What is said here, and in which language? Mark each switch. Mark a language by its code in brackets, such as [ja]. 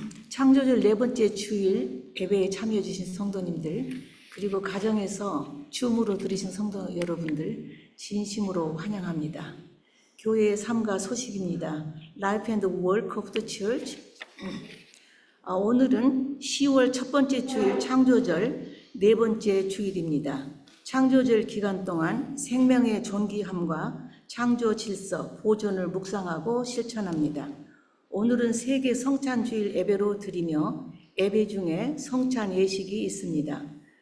[ko] 창조절 네 번째 주일 예배에 참여해 주신 성도님들, 그리고 가정에서 줌으로 들으신 성도 여러분들 진심으로 환영합니다. 교회의 삶과 소식입니다. [en] Life and Work of the Church. [ko] 오늘은 10월 첫 번째 주일 창조절 네 번째 주일입니다. 창조절 기간 동안 생명의 존귀함과 창조 질서, 보존을 묵상하고 실천합니다. 오늘은 세계 성찬주일 예배로 드리며 예배 중에 성찬 예식이 있습니다.